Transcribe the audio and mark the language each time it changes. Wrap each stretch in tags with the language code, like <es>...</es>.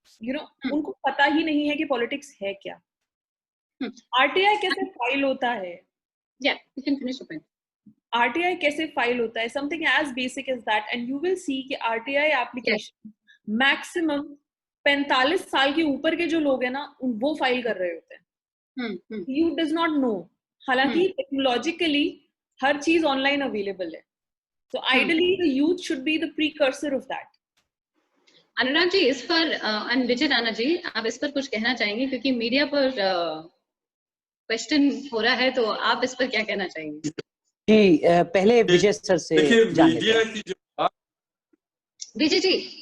<hi>You know, उनको पता ही नहीं है कि पॉलिटिक्स है क्या। आरटीआई कैसे फाइल होता है, आरटीआई कैसे फाइल होता है,</hi> <en>something as basic as that, and you will see</en> <hi>कि आरटीआई एप्लीकेशन मैक्सिमम 45 साल के ऊपर के जो लोग हैं ना वो फाइल कर रहे होते हैं।</hi> <en>you does not know,</en> <hi>हालांकि टेक्नोलॉजिकली हर चीज ऑनलाइन अवेलेबल है।</hi> <en>So ideally the youth should be the precursor of that.</en> <hi>Anurag ji इस पर विजय राणा जी आप इस पर कुछ कहना चाहेंगे, क्योंकि मीडिया पर क्वेश्चन हो रहा है, तो आप इस पर क्या कहना चाहेंगे? जी पहले विजय सर से देखिए मीडिया की जो बात, विजय जी</hi>